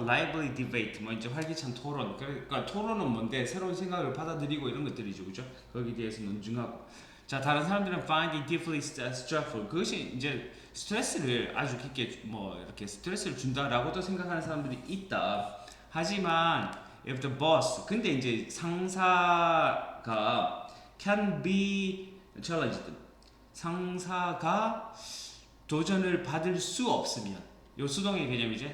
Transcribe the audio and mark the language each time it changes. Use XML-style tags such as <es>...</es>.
<ko>lively debate, 뭐 이제 활기찬 토론. 그러니까 토론은 뭔데 새로운 생각을 받아들이고 이런 것들이죠, 그죠? 거기에 대해서 논증하고. 자, 다른 사람들은</ko> <en>find it deeply stressful.</en> <ko>그것이 이제 스트레스를 아주 깊게 뭐 이렇게 스트레스를 준다라고도 생각하는 사람들이 있다. 하지만</ko> <en>if the boss</en> <ko>근데 이제 상사가</ko> <en>can be challenged</en> <ko>상사가 도전을 받을 수 없으면 요 수동의 개념이지.</ko>